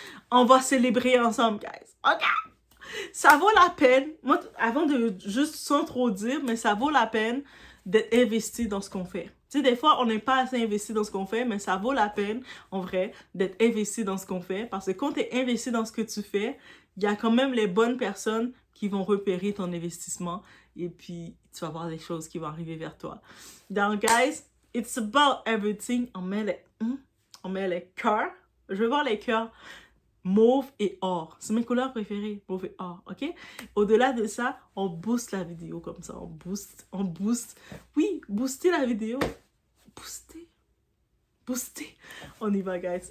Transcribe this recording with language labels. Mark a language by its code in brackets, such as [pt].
[fr] On va célébrer ensemble, guys. OK? Ça vaut la peine, moi, avant de juste sans trop dire, mais ça vaut la peine d'être investi dans ce qu'on fait. Tu sais, des fois, on n'est pas assez investi dans ce qu'on fait, mais ça vaut la peine, en vrai, d'être investi dans ce qu'on fait. Parce que quand tu es investi dans ce que tu fais, il y a quand même les bonnes personnes qui vont repérer ton investissement et puis tu vas voir des choses qui vont arriver vers toi. Donc, [en] guys, it's about everything. [fr] On met les cœurs. Je veux voir les cœurs mauve et or. C'est mes couleurs préférées, mauve et or, ok? Au-delà de ça, on booste la vidéo comme ça. On booste. Oui, booster la vidéo. Booster. On y va, guys.